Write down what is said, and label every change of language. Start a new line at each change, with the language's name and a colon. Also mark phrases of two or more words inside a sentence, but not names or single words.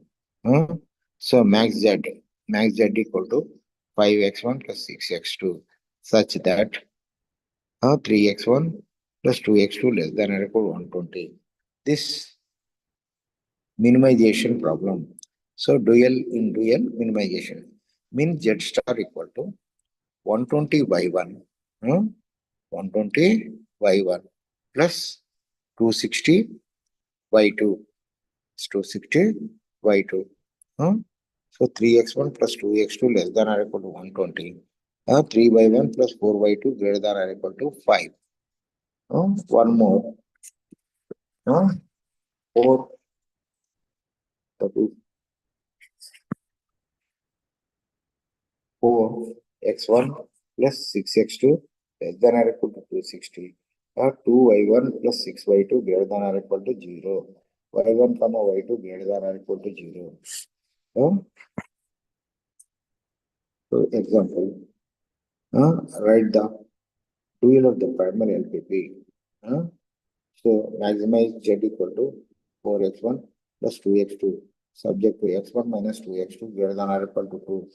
English: Uh, so max z equal to 5x1 plus 6x2 such that 3x1 plus 2x2 less than or equal to 120. This minimization problem. So dual in dual minimization. Min z star equal to 120 y1, 120 y1 plus 260 y2. It's 260 y2. huh? So 3x1 plus 2x2 less than or equal to 120. 3y1 plus 4y2 greater than or equal to 5. One more. 4, that is 4x1 plus 6x2 less than or equal to 260. 2y1 plus 6y2 greater than or equal to 0. y1 comma y2 greater than or equal to 0. Uh, so example, write the dual of the primary LPP. Uh, so maximize z equal to 4x1 plus 2x2 subject to x1 minus 2x2 greater than or equal to 2.